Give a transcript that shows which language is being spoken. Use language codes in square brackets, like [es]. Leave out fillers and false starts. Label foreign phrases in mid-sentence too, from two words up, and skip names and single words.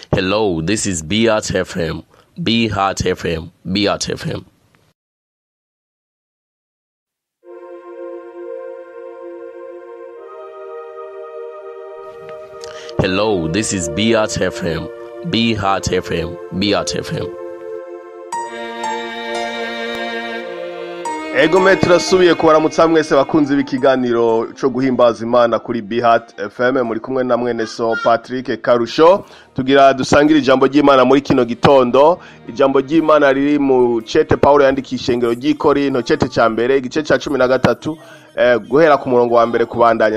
[en] Hello, this is Beat FM. Be Heart FM. Beat FM. Hello, this is Beat FM. Be Heart FM. Beat FM. [rn] Ego turasubiye kubaramutsa mwese bakunzi b'ikiganiro cyo guhimbaza Imana kuri Beat FM, muri kumwe na mwene so Patrick Karusho. Tugira dusangira ijambo ry'Imana muri kino gitondo. Ijambo ry'Imana riri mu cete Paulo yandikisha ingero ry'Ikorinto cete ca mbere igice ca 13 guhera ku murongo wa mbere kubandanya.